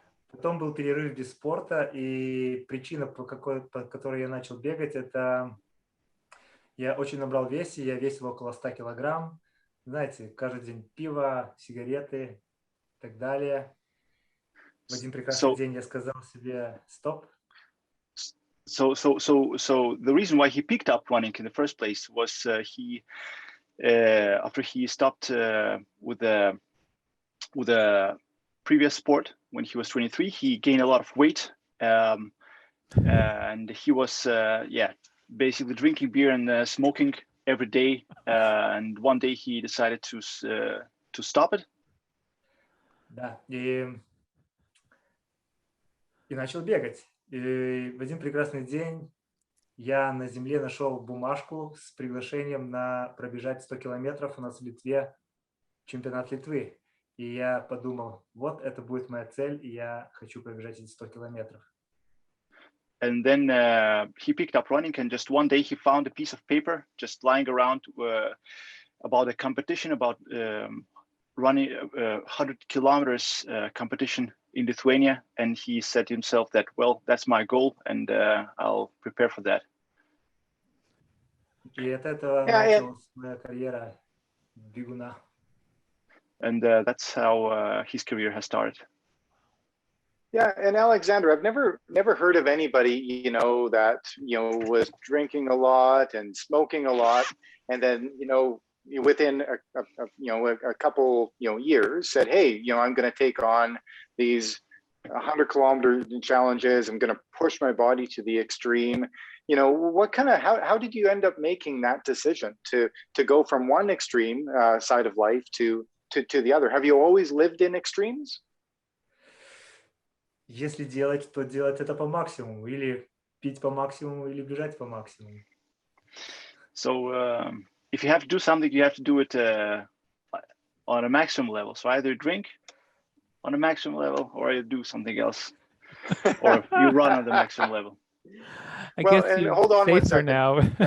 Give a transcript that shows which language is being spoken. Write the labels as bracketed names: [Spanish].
[Russian] Потом был перерыв без спорта, и причина, по которой я начал бегать, это я очень набрал весе, я весил около 100 килограмм. Знаете, каждый день пиво, сигареты и так далее. В один прекрасный день я сказал себе «стоп». [English] So the reason why he picked up running in the first place was he after he stopped with the previous sport when he was 23, he gained a lot of weight, and he was basically drinking beer and smoking every day. And one day he decided to stop it. [Russian] Да, и начал бегать. И в один прекрасный день я на земле нашел бумажку с приглашением на пробежать 100 километров у нас в Литве, чемпионат Литвы. И я подумал, вот это будет моя цель, и я хочу пробежать эти 100 километров. [English] And then he picked up running, and just one day he found a piece of paper just lying around about a competition, about running 100 kilometers competition in Lithuania. And he said to himself that, well, that's my goal, and I'll prepare for that. [Russian] И от этого началась моя карьера бегуна. [English] And that's how his career has started. Yeah, and Alexander, I've never heard of anybody, that, was drinking a lot and smoking a lot, and then, within a couple, years said, hey, I'm going to take on these 100-kilometer challenges. I'm going to push my body to the extreme. How did you end up making that decision to go from one extreme side of life to the other? Have you always lived in extremes? [Russian] Если делать, то делать это по максимуму. Или пить по максимуму, или бежать по максимуму. [English] So if you have to do something, you have to do it on a maximum level. So either drink on a maximum level, or you do something else, or you run on the maximum level. I guess you're hold on one safer second. now.